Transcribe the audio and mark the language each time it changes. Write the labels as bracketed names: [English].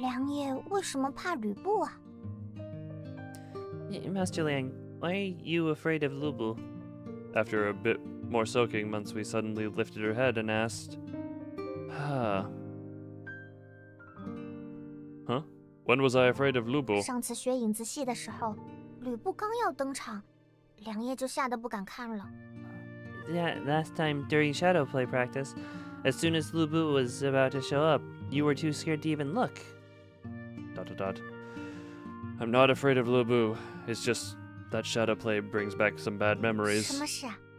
[Chinese] 良爷为什么怕吕布啊？ [English] Master Liang, why are you afraid of Lubu? After a bit more soaking, Mansui suddenly lifted her head and asked, Huh? When was I afraid of Lubu? [Chinese] 上次学影子戏的时候，吕布刚要登场，梁叶就吓得不敢看了。 [English] Yeah, last time during shadow play practice, as soon as Lubu was about to show up, you were too scared to even look. ... I'm not afraid of Lubu. It's just that shadow play brings back some bad [Chinese] 什 [English] memories. [Chinese] 么事啊？